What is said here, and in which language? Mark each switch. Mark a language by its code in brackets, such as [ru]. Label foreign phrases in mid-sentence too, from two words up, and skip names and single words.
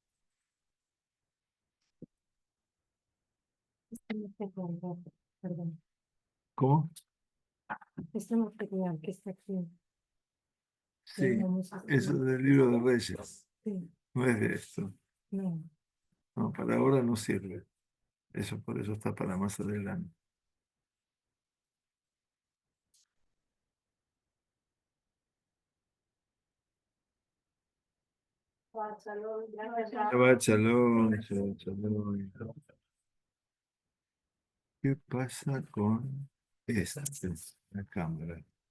[es] Perdón. ¿Cómo? Este material que está aquí. Sí, Vamos a eso estudiar. del libro de Reyes. Sí, No es de esto. no. No, para ahora no sirve. Eso por eso está para más adelante. [he] שבת שלום שבת שלום. [es] ¿Qué pasa con esta, la cámara?